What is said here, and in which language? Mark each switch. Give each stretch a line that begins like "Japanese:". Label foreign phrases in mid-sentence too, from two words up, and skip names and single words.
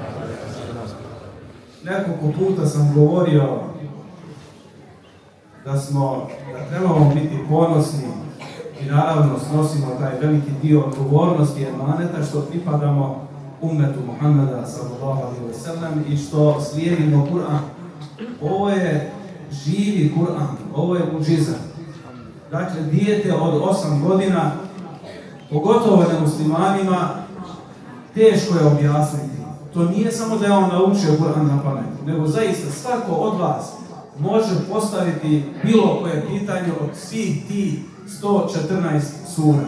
Bosnian: Nekoliko puta sam govorio da trebamo biti ponosni i naravno snosimo taj veliki dio odgovornosti i emaneta što pripadamo ummetu Muhammeda
Arabic: صلى الله عليه وسلم
Bosnian: i što slijedimo Kur'an. Ovo je živi Kur'an, ovo je muđiza. Dakle, dijete od 8 godina, pogotovo nemuslimanima, teško je objasniti. To nije samo da je on naučio Kur'an na pamet, nego zaista svako od vas može postaviti bilo koje pitanje od svih tih 114 sura.